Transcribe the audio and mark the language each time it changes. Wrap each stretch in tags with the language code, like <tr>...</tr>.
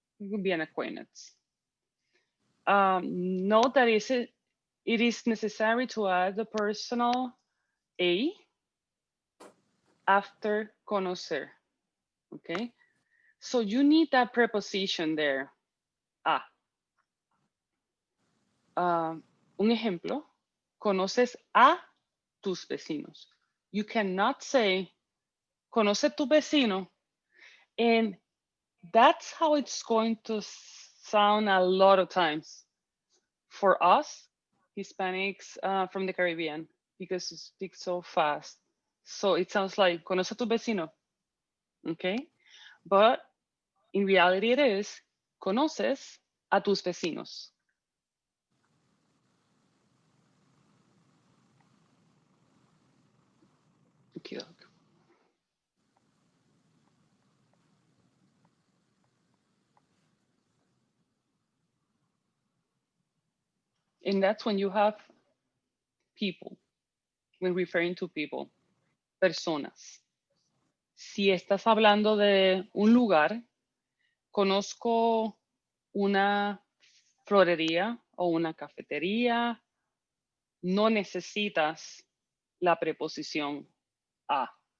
<en>It could be an acquaintance. Note that it is necessary to add the personal a after conocer. Okay? So you need that preposition there.</en> <es>A. Un ejemplo, conoces a tus vecinos.</es> <en>You cannot say,</en> <es>conoce tu vecino,</es> <en>and that's how it's going to sound a lot of times for us, Hispanics from the Caribbean, because you speak so fast. So it sounds like,</en> <es>conoce tu vecino,</es> <en>okay? But in reality, it is,</en> <es>conoces a tus vecinos.</es> <en>Okay. And that's when you have people, when referring to people, personas.</en> <es>Si estás hablando de un lugar, conozco una florería o una cafetería, no necesitas la preposición a.</es>